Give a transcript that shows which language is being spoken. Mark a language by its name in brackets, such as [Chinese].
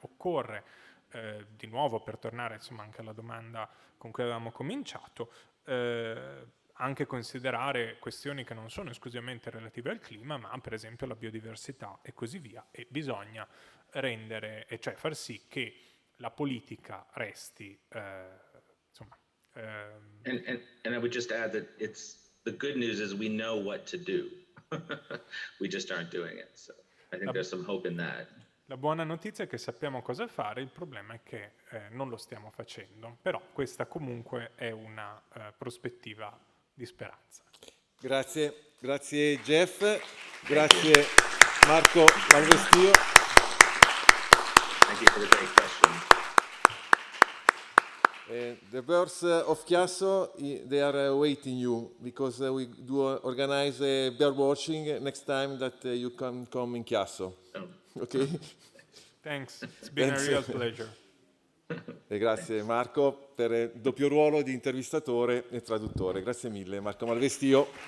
[Italian] Occorre di nuovo, per tornare insomma anche alla domanda con cui avevamo cominciato, anche considerare questioni che non sono esclusivamente relative al clima, ma per esempio alla biodiversità e così via, e bisogna cioè far sì che la politica resti insomma. [English] And I would just add that the good news is we know what to do. We just aren't doing it. So I think there's some hope in that. [Italian] La buona notizia è che sappiamo cosa fare, il problema è che non lo stiamo facendo, però questa comunque è una prospettiva di speranza. Grazie Jeff, grazie Marco Malvestio. [English] Thank you for the great question. The birds of Chiasso, they are awaiting you, because we do organize bird watching next time that you can come in Chiasso. Oh. Okay? Thanks, it's been a real pleasure. [Italian] E grazie Marco per il doppio ruolo di intervistatore e traduttore. Grazie mille Marco Malvestio.